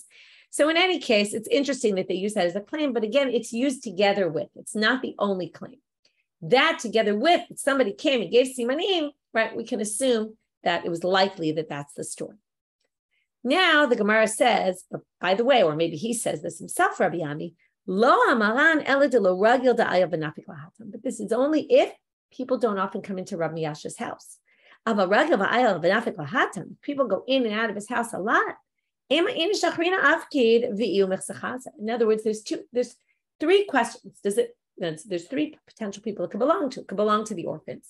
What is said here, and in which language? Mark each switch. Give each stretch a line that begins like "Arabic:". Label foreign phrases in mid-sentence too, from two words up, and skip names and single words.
English: So in any case, it's interesting that they use that as a claim, but again, it's used together with. It's not the only claim. That together with somebody came and gave simanim, right? We can assume that it was likely that that's the story. Now the Gemara says, by the way, or maybe he says this himself, Rabbi Ami,
Aramaic: לא אמרן אלא דלא רגיל דעייל ונפיק להתם.
English: But this is only if people don't often come into Rabbi Yasha's house. People go in and out of his house a lot. In other words, there's 3 questions. There's 3 potential people it could belong to. It could belong to the orphans.